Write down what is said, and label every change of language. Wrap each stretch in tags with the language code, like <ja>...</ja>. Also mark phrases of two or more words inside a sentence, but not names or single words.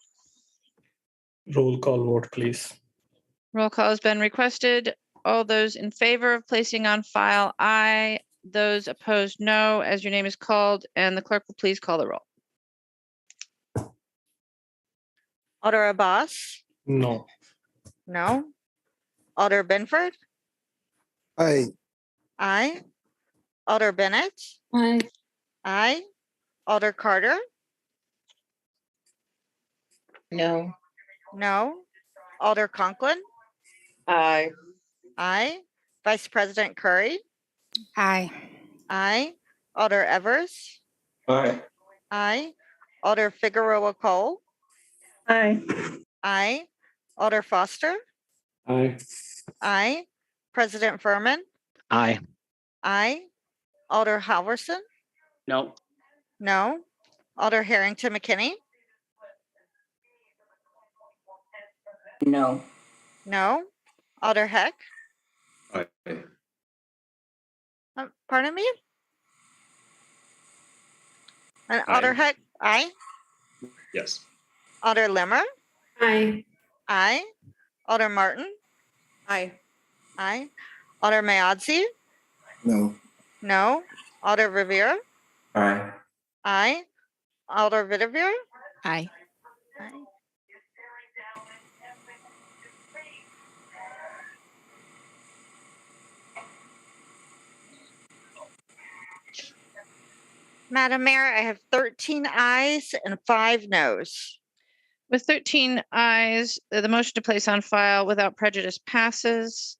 <en>Roll call vote, please. Roll call has been requested. All those in favor of placing on file, aye. Those opposed, no, as your name is called, and the clerk will please call the roll. Alder Abbas? No. No. Alder Benford? Aye. Aye. Alder Bennett? Aye. Aye. Alder Carter? No. No. Alder Conklin? Aye. Aye. Vice President Curry? Aye. Aye. Alder Evers? Aye. Aye. Alder Figueroa Cole? Aye. Aye. Alder Foster? Aye. Aye. President Furman? Aye. Aye. Alder Halverson? No. No. Alder Harrington McKinney? No. No. Alder Heck? Aye. Pardon me? And Aye. Alder Heck? Aye. Yes. Alder Limmer? Aye. Aye. Alder Martin? Aye. Aye. Alder Mayadzi? No. No. Alder Rivera? Aye. Aye. Alder Vitavere? Aye. Aye. Madam Mayor, I have 13 ayes and 5 noes. With 13 ayes, the motion to place on file without prejudice passes.</en>